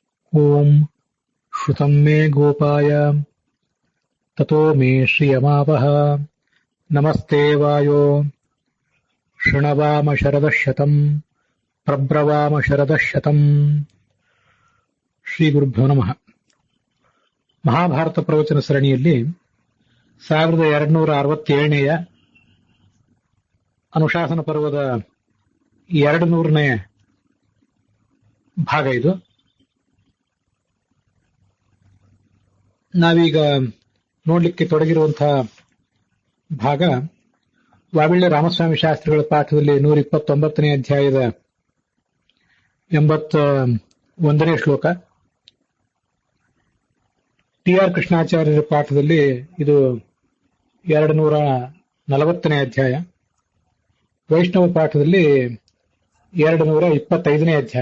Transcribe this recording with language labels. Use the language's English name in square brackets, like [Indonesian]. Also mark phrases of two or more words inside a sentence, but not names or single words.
[Sanskrit] ओम श्रुतं मे गोपाय ततो मे श्रियमावह नमस्ते वायो शृणवाम शरदशतम् प्रब्रवाम शरदशतम् ಶ್ರೀ ಗುರುಭ್ಯೋ ನಮಃ. [Kannada] ಮಹಾಭಾರತ ಪ್ರವಚನ ಸರಣಿಯಲ್ಲಿ 1267ನೇಯ ಅನುಶಾಸನ ಪರ್ವದ 200ನೇ ಭಾಗ ಇದು. ನಾವೀಗ ನೋಡ್ಲಿಕ್ಕೆ ತೊಡಗಿರುವಂತಹ ಭಾಗ ವಾವಿಳ್ಯ ರಾಮಸ್ವಾಮಿ ಶಾಸ್ತ್ರಿಗಳ ಪಾಠದಲ್ಲಿ 129ನೇ ಅಧ್ಯಾಯದ 81ನೇ ಶ್ಲೋಕ, ಟಿ ಆರ್ ಕೃಷ್ಣಾಚಾರ್ಯರ ಪಾಠದಲ್ಲಿ ಇದು 240ನೇ ಅಧ್ಯಾಯ, ವೈಷ್ಣವ ಪಾಠದಲ್ಲಿ 225ನೇ ಅಧ್ಯಾಯ.